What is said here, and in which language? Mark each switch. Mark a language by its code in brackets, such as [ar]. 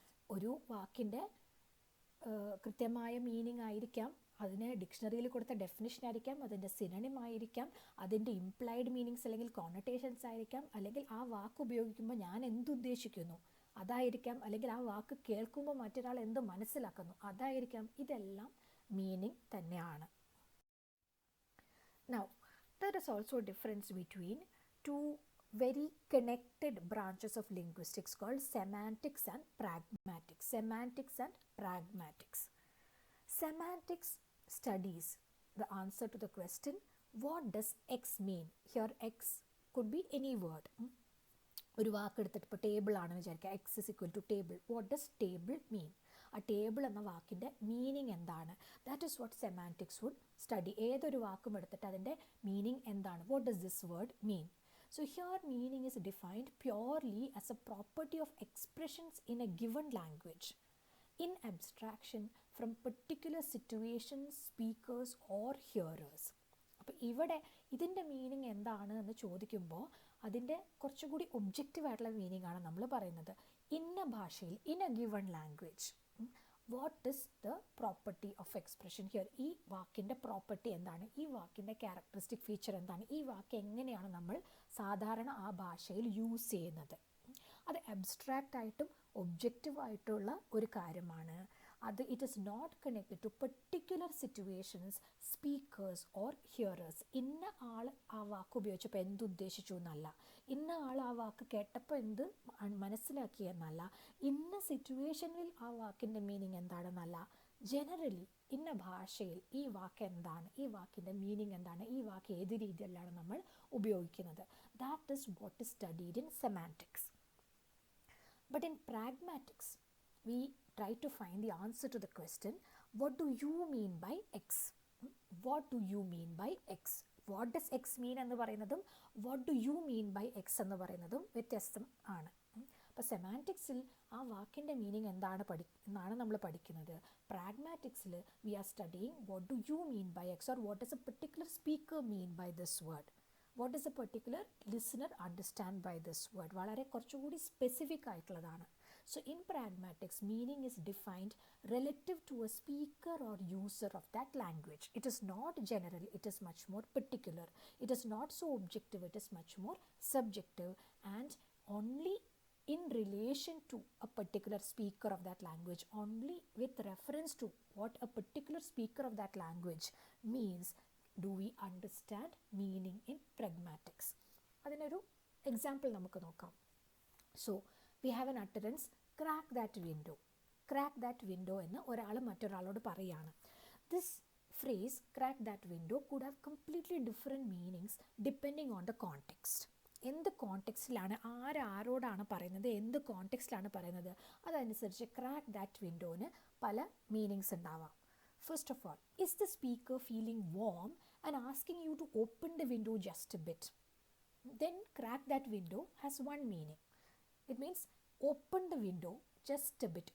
[ml] ഒരു വാക്കിൻ്റെ കൃത്യമായ മീനിങ് ആയിരിക്കാം, അതിന് ഡിക്ഷണറിയിൽ കൊടുത്ത ഡെഫിനിഷൻ ആയിരിക്കാം, അതിൻ്റെ സിനണിം ആയിരിക്കാം, അതിൻ്റെ ഇംപ്ലൈഡ് മീനിങ്സ് അല്ലെങ്കിൽ കോണറ്റേഷൻസ് ആയിരിക്കാം, അല്ലെങ്കിൽ ആ വാക്ക് ഉപയോഗിക്കുമ്പോൾ ഞാൻ എന്തുദ്ദേശിക്കുന്നു അതായിരിക്കാം, അല്ലെങ്കിൽ ആ വാക്ക് കേൾക്കുമ്പോൾ മറ്റൊരാൾ എന്ത് മനസ്സിലാക്കുന്നു അതായിരിക്കാം. ഇതെല്ലാം മീനിങ് തന്നെയാണ്. [en] Now, there is also a difference between two very connected branches of linguistics called semantics and pragmatics. Semantics and pragmatics. Semantics studies the answer to the question, what does X mean? Here X could be any word. [ml] ഒരു വാക്ക് എടുത്തിട്ട് ഇപ്പോൾ table ആണെന്ന് വിചാരിക്കുക, [en] X is equal to table. What does table mean? [ml] ആ table എന്ന വാക്കിൻ്റെ meaning എന്താണ്? [en] That is what semantics would study. [ml] ഏതൊരു വാക്കും എടുത്തിട്ട് അതിൻ്റെ മീനിങ് എന്താണ്? [en] What does this word mean? So here meaning is defined purely as a property of expressions in a given language, in abstraction from particular situations, speakers or hearers. [ml] അപ്പോൾ ഇവിടെ ഇതിൻ്റെ meaning എന്താണ് എന്ന് ചോദിക്കുമ്പോൾ അതിൻ്റെ കുറച്ചുകൂടി ഒബ്ജക്റ്റീവ് ആയിട്ടുള്ള മീനിങ് ആണ് നമ്മൾ പറയുന്നത്. ഇന്ന ഭാഷയിൽ, [en] In a given language, what is the property of expression here? [ml] ഈ വാക്കിൻ്റെ പ്രോപ്പർട്ടി എന്താണ്? ഈ വാക്കിൻ്റെ ക്യാരക്ടറിസ്റ്റിക് ഫീച്ചർ എന്താണ്? ഈ വാക്ക് എങ്ങനെയാണ് നമ്മൾ സാധാരണ ആ ഭാഷയിൽ യൂസ് ചെയ്യുന്നത്? അത് അബ്സ്ട്രാക്റ്റ് ആയിട്ടും ഒബ്ജക്റ്റീവ് ആയിട്ടുള്ള ഒരു കാര്യമാണ്. [en] അത് it is not connected to particular situations, speakers or hearers. [ml] ഇന്ന ആൾ ആ വാക്ക് ഉപയോഗിച്ചപ്പോൾ എന്തുദ്ദേശിച്ചു എന്നല്ല, ഇന്ന ആൾ ആ വാക്ക് കേട്ടപ്പോൾ എന്ത് മനസ്സിലാക്കിയെന്നല്ല, ഇന്ന സിറ്റുവേഷനിൽ ആ വാക്കിൻ്റെ മീനിങ് എന്താണെന്നല്ല. ജനറലി ഇന്ന ഭാഷയിൽ ഈ വാക്ക് എന്താണ്, ഈ വാക്കിൻ്റെ മീനിങ് എന്താണ്, ഈ വാക്ക് ഏത് രീതിയിലാണ് നമ്മൾ ഉപയോഗിക്കുന്നത്. [en] That is what is studied in semantics. But in pragmatics, we try to find the answer to the question, what do you mean by X? What do you mean by X? What does X mean [ml] എന്ന് പറയുന്നതും [en] what do you mean by X [ml] എന്ന് പറയുന്നതും വ്യത്യസ്തം ആണ്. അപ്പോൾ സെമാൻറ്റിക്സിൽ ആ വാക്കിൻ്റെ meaning എന്നാണ് നമ്മൾ പഠിക്കുന്നത്. [en] പ്രാഗ്മാറ്റിക്സിൽ we are studying what do you mean by X, or what does a particular speaker mean by this word? What does a particular listener understand by this word? [ml] വളരെ കുറച്ചുകൂടി സ്പെസിഫിക് ആയിട്ടുള്ളതാണ്. [en] So in pragmatics, meaning is defined relative to a speaker or user of that language. It is not general, it is much more particular. It is not so objective, it is much more subjective, and only in relation to a particular speaker of that language, only with reference to what a particular speaker of that language means do we understand meaning in pragmatics. [ml] അതിനൊരു example നമുക്ക് നോക്കാം. [en] So we have an utterance, crack that window. Crack that window [ml] എന്ന് ഒരാൾ മറ്റൊരാളോട് പറയുകയാണ്. [en] This phrase, crack that window, could have completely different meanings depending on the context. [ml] എന്ത് കോണ്ടെക്സ്റ്റിലാണ്, ആരോടാണ് പറയുന്നത്, എന്ത് കോണ്ടെക്സ്റ്റിലാണ് പറയുന്നത്, അതനുസരിച്ച് ക്രാക്ക് ദാറ്റ് വിൻഡോന് പല മീനിങ്സ് ഉണ്ടാവാം. [en] First of all, is the speaker feeling warm and asking you to open the window just a bit? Then crack that window has one meaning. It means open the window just a bit.